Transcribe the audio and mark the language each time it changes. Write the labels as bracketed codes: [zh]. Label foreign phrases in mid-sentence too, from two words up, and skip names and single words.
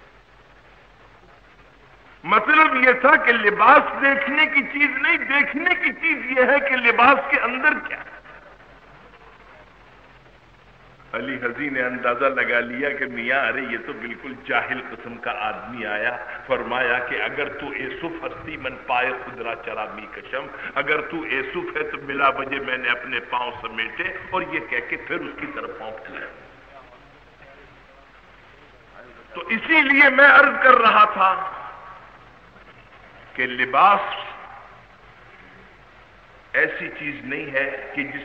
[ur] مطلب یہ تھا کہ لباس دیکھنے کی چیز نہیں، دیکھنے کی چیز یہ ہے کہ لباس کے اندر کیا ہے۔ علی حزی نے اندازہ لگا لیا کہ میاں ارے یہ تو بالکل جاہل قسم کا آدمی آیا۔ فرمایا کہ [fa] اگر تو ایسف ہستی من پائے خدرا چرا می کشم، [ur] اگر تو ایسف ہے تو بلا وجہ میں نے اپنے پاؤں سمیٹے، اور یہ کہہ کے پھر اس کی طرف پاؤں پھیلایا۔ تو اسی لیے میں عرض کر رہا تھا کہ لباس ایسی چیز نہیں ہے کہ جس